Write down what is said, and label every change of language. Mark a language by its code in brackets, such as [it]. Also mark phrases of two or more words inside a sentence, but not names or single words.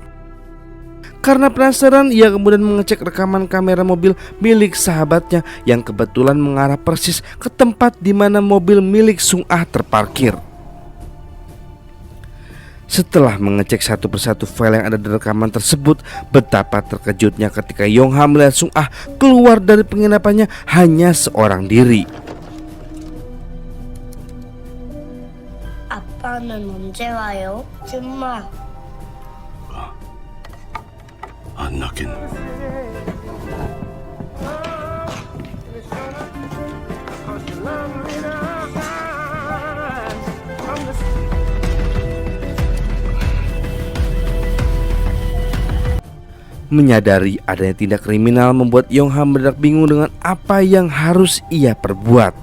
[id] Karena penasaran, ia kemudian mengecek rekaman kamera mobil milik sahabatnya yang kebetulan mengarah persis ke tempat di mana mobil milik Sung-ah terparkir. Setelah mengecek satu persatu file yang ada di rekaman tersebut, betapa terkejutnya ketika Yong-ha melihat Sung-ah keluar dari penginapannya hanya seorang diri. [ko] 아빠는 언제 와요? 줌마. 안 낫긴. [id] Menyadari adanya tindak kriminal membuat Yong-ha mendadak bingung dengan apa yang harus ia perbuat.